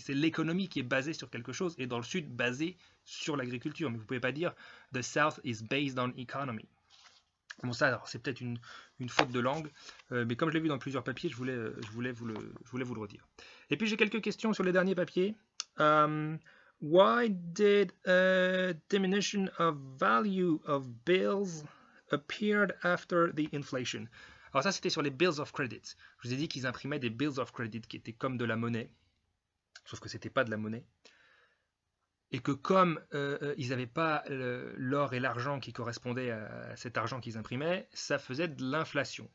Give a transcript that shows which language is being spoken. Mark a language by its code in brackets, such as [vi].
[fr] C'est l'économie qui est basée sur quelque chose et dans le Sud basée sur l'agriculture. Mais vous ne pouvez pas dire [en] the South is based on economy. [fr] Bon, ça, c'est peut-être une faute de langue, mais comme je l'ai vu dans plusieurs papiers, je voulais vous le redire. Et puis j'ai quelques questions sur les derniers papiers. [en] Why did a diminution of value of bills appeared after the inflation? [fr] Alors ça, c'était sur les bills of credit. Je vous ai dit qu'ils imprimaient des bills of credit qui étaient comme de la monnaie, sauf que c'était pas de la monnaie. Et que comme ils n'avaient pas l'or et l'argent qui correspondaient à cet argent qu'ils imprimaient, ça faisait de l'inflation.